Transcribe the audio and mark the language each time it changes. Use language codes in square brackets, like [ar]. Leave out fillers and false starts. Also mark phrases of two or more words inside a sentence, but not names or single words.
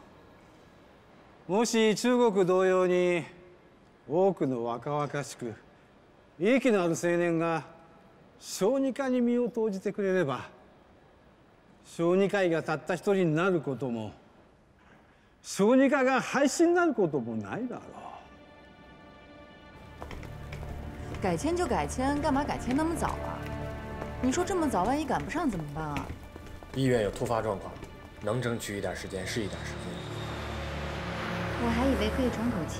[ja] もし中国同様に多くの若々しく息のある青年が小児科に身を投じてくれれば、小児科医がたった一人になることも、小児科が廃止になることもないだろう。 [zh] 改签就改签，干嘛改签那么早啊？你说这么早，万一赶不上怎么办啊？医院有突发状况，能争取一点时间是一点时间。我还以为可以喘口气。